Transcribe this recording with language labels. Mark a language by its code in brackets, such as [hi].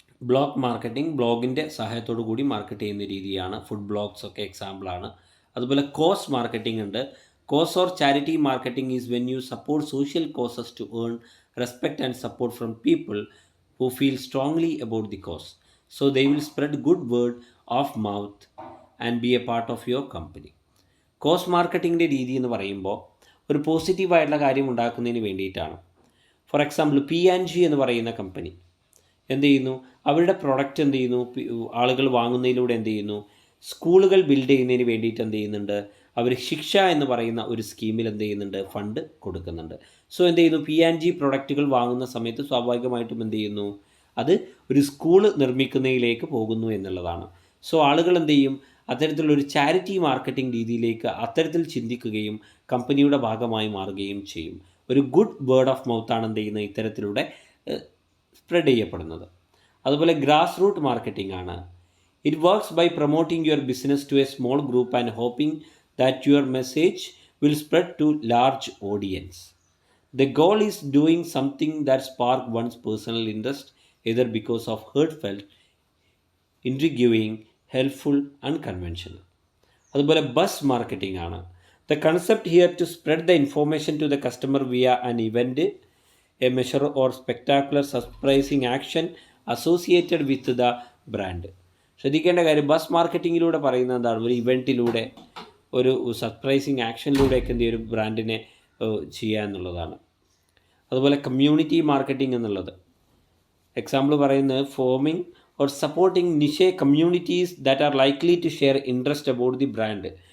[ml] Blog marketing, ബ്ലോഗിൻ്റെ സഹായത്തോടു കൂടി market ചെയ്യുന്ന രീതിയാണ്. ഫുഡ് ബ്ലോഗ്സ് ഒക്കെ എക്സാമ്പിളാണ്. അതുപോലെ കോസ് മാർക്കറ്റിംഗ് ഉണ്ട്. [en] Cause or charity marketing is when you support social causes to earn respect and support from people who feel strongly about the cause. So they will spread good word of mouth and be a part of your company. [ml] Cos മാർക്കറ്റിങ്ങിൻ്റെ രീതി എന്ന് പറയുമ്പോൾ ഒരു പോസിറ്റീവായിട്ടുള്ള കാര്യം ഉണ്ടാക്കുന്നതിന് വേണ്ടിയിട്ടാണ്. For example P&G എന്ന് പറയുന്ന കമ്പനി എന്ത് ചെയ്യുന്നു, അവരുടെ പ്രൊഡക്റ്റ് എന്ത് ചെയ്യുന്നു, ആളുകൾ വാങ്ങുന്നതിലൂടെ എന്ത് ചെയ്യുന്നു, സ്കൂളുകൾ ബിൽഡ് ചെയ്യുന്നതിന് വേണ്ടിയിട്ട് എന്ത് ചെയ്യുന്നുണ്ട്, അവർ ശിക്ഷ എന്ന് പറയുന്ന ഒരു സ്കീമിൽ എന്ത് ചെയ്യുന്നുണ്ട്, ഫണ്ട് കൊടുക്കുന്നുണ്ട്. സോ എന്ത് ചെയ്യുന്നു, P&G പ്രൊഡക്റ്റുകൾ വാങ്ങുന്ന സമയത്ത് സ്വാഭാവികമായിട്ടും എന്ത് ചെയ്യുന്നു, അത് ഒരു സ്കൂൾ നിർമ്മിക്കുന്നതിലേക്ക് പോകുന്നു എന്നുള്ളതാണ്. സോ ആളുകൾ എന്ത് ചെയ്യും, അത്തരത്തിലുള്ളൊരു ചാരിറ്റി മാർക്കറ്റിംഗ് രീതിയിലേക്ക് അത്തരത്തിൽ ചിന്തിക്കുകയും കമ്പനിയുടെ ഭാഗമായി മാറുകയും ചെയ്യും. ഒരു ഗുഡ് വേർഡ് ഓഫ് മൗത്താണ് എന്ത് ചെയ്യുന്നത്, ഇത്തരത്തിലൂടെ സ്പ്രെഡ് ചെയ്യപ്പെടുന്നത്. അതുപോലെ ഗ്രാസ് റൂട്ട് മാർക്കറ്റിംഗ് ആണ്. [en] It works by promoting your business to a small group and hoping that your message will spread to large audience. The goal is doing something that sparks one's personal interest, either because of heartfelt, intriguing, helpful, unconventional. [ml] അതുപോലെ bus marketing ആണ്. [en] The concept here to spread the information to the customer via an event, a measure or spectacular surprising action associated with the brand. [ml] ശ്രദ്ധിക്കേണ്ട കാര്യം, bus മാർക്കറ്റിങ്ങിലൂടെ പറയുന്നത് എന്താണ്, ഒരു ഇവൻറ്റിലൂടെ ഒരു surprising ആക്ഷനിലൂടെയൊക്കെ എന്ത് ചെയ്യും, ഒരു ബ്രാൻഡിനെ ചെയ്യുക എന്നുള്ളതാണ്. അതുപോലെ കമ്മ്യൂണിറ്റി മാർക്കറ്റിംഗ് എന്നുള്ളത് എക്സാമ്പിൾ പറയുന്നത് [en] Forming or supporting niche communities that are likely to share interest about the brand.